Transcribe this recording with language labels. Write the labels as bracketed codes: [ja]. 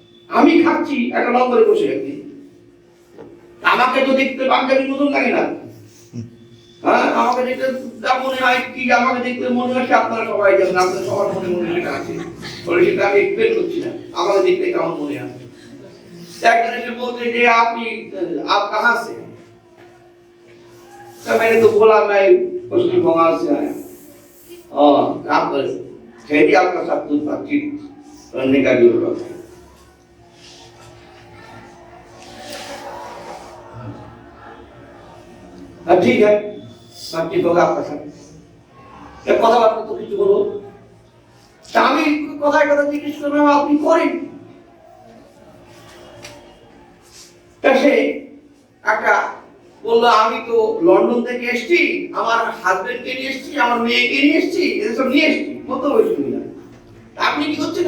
[bn] আমি খাচ্ছি একটা লঙ্গরে বসে একদিন, আমাকে তো দেখতে বাঙালির মতন লাগে না। হ্যাঁ, আমাকে দেখতে মনে হয় কি, আমাকে দেখতে মনে হয় আপনারা সবাই জানেন, আপনাদের সবার মনে মনে সেটা আছে, বলে সেটা আমি এক্সপ্লেন করছি না। আমাকে দেখতে কেমন মনে হয়, একজন এসে বলছে যে আপনি [hi] आप कहां से? तो मैंने तो बोला मैं पश्चिम बंगाल से आया। आप खेती आपका सब कुछ बातचीत करने का जरूरत है। ठीक है, बातचीत होगा आपका साथ। [bn] एक কথা বার্তা তো কিছু বলো, আমি কথায় কথা জিজ্ঞেস করলাম আপনি করেন। সে একটা বললো আমি তো লন্ডন থেকে এসেছি, আমার হাজবেন্ডকে নিয়ে এসেছি, আমার মেয়েকে নিয়ে এসেছি, এসব নিয়ে এসেছি, কত বয়স না। আপনি কি করছেন?